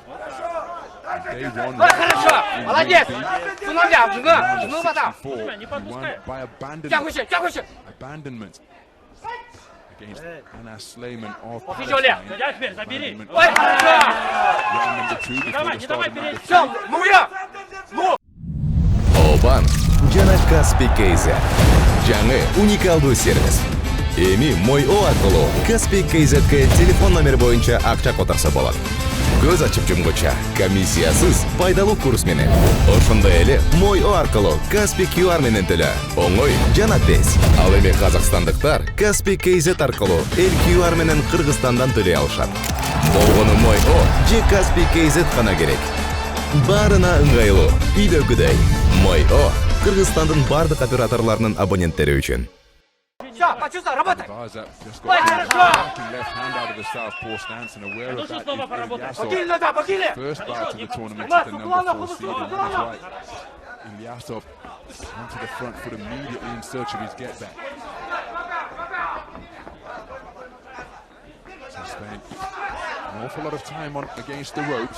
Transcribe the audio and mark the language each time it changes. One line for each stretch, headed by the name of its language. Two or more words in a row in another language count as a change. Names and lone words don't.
English: They won by abandonment against Anna Slayman of Palestine. Abandonment. Round number 2 before the start of number 3.
Kyrgyz: Обан жана Каспий KZ. Жаңы уникалдуу сервис. Эми Мой О аркылуу Каспий KZ'ге телефон номер боюнча акча которсо болот. Көз ачып жумгуча комиссиясыз пайдалуу курс менен. Ошондой эле Мой О аркылуу Каспий QR менен төлө. Оңой жана тез. Ал эми казакстандыктар Каспий KZ аркылуу эл QR менен Кыргызстандан төлөй алышат. Болгону Мой О же Каспий KZ гана керек. Барына ыңгайлуу, үйдөгүдөй. Мой О Кыргызстандын бардык операторлорунун абоненттери үчүн.
English: Ливаза just got the left hand out of the southpaw stance, and aware of that is Ильясов. First bout of the tournament at the number 4 seed, and that is right. Ильясov onto the front foot immediately in search of his get back. So spent an awful lot of time on against the ropes.